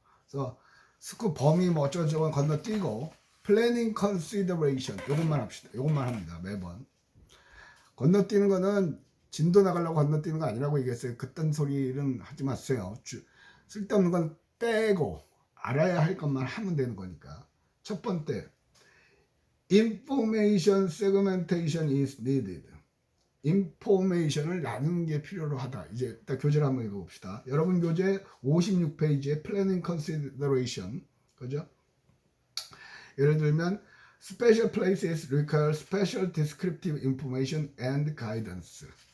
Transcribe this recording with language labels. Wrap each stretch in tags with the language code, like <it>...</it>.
<ko>그래서 스쿠 범위 뭐 어쩌고저쩌고 건너뛰고 플래닝 컨시더레이션 요것만 합시다. 요것만 합니다. 매번. 건너뛰는 거는 진도 나가려고 건너뛰는 거 아니라고 얘기했어요. 그딴 소리는 하지 마세요. 쓸데없는 건 빼고 알아야 할 것만 하면 되는 거니까. 첫 번째,</ko> <en>information segmentation is needed.</en> <ko>인포메이션을 나누는 게 필요로 하다. 이제 일단 교재를 한번 읽어봅시다. 여러분 교재 56페이지에 Planning Consideration, 그죠? 예를 들면</ko> <en>Special places require special descriptive information and guidance.</en>